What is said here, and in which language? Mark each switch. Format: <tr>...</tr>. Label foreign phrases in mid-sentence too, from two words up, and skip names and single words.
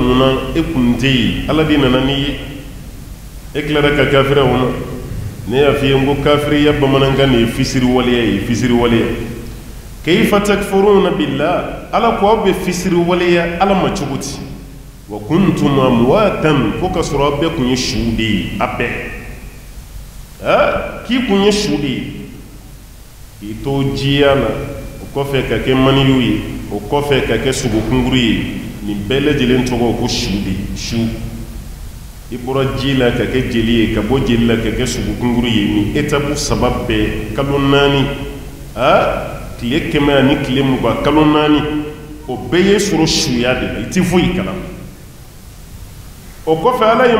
<bm>mun na e kun tɛ yen ala de nana n'i ye e tilara ka kafiriya o ma ne y'a f'i ye n ko kafiriya bamanankan de ye fisiri waleya ye fisiri waleya</bm> <ar>كيف تكفرون بالله</ar> <bm>ala ko aw bɛ fisiri waleya ala ma cogo di</bm> <ar>وكنتم أمواتا</ar> <bm>ko ka sɔrɔ aw bɛɛ kun ye suw de ye a bɛɛ k'i kun ye su de ye k'i to jiya la o kɔfɛ ka kɛ maniyu ye o kɔfɛ ka kɛ sogokunguru ye nin bɛɛ lajɛlen tɔgɔ ko su de su i bɔra ji la ka kɛ jeli ye ka bɔ jeli la ka kɛ sogokunguru ye nin etapu 3 bɛɛ kalo 4 tile 100 ani tile 20 kalo 4 o bɛɛ ye sɔrɔ suya de la i ti foyi kalama o kɔfɛ ala ye</bm>